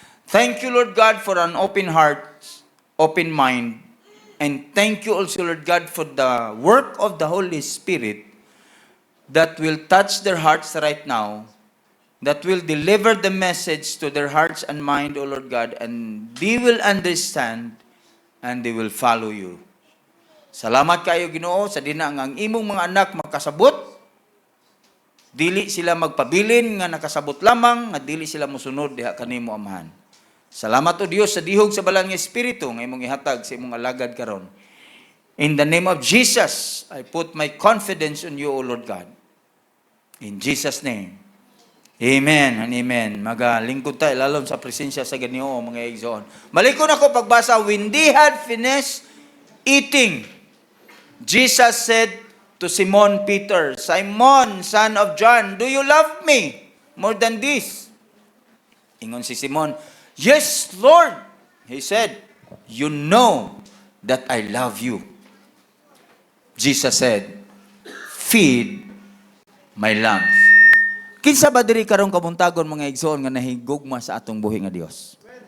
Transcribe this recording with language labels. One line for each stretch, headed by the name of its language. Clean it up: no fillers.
English: Thank you, Lord God, for an open heart, open mind, and thank you also, Lord God, for the work of the Holy Spirit that will touch their hearts right now, that will deliver the message to their hearts and mind, O Lord God, and they will understand and they will follow you.
Cebuano: Salamat kayo, Ginoo, sa dinang ang imong mga anak makasabot, dili sila magpabilin nga nakasabot lamang, nga dili sila musunod diha kanimo, Amahan. Salamat o Dios sa dihog sa balang nga Espiritu nga imong ihatag sa imong alagad karon.
English: In the name of Jesus, I put my confidence on you, O Lord God. In Jesus' name. Amen and amen.
Cebuano: Magalingkod tayo lalom sa presensya sa Ginoo mga igsoon. Malikon ako pagbasa,
English: when they had finished eating, Jesus said to Simon Peter, Simon, son of John, do you love me more than this?
Cebuano: Ingon si
English: Simon, yes, Lord. He said, you know that I love you. Jesus said, feed my lambs.
Cebuano: Kinsa ba diri karong kabuntagon mga igsoon nga nahigugma sa atong buhi nga Dios?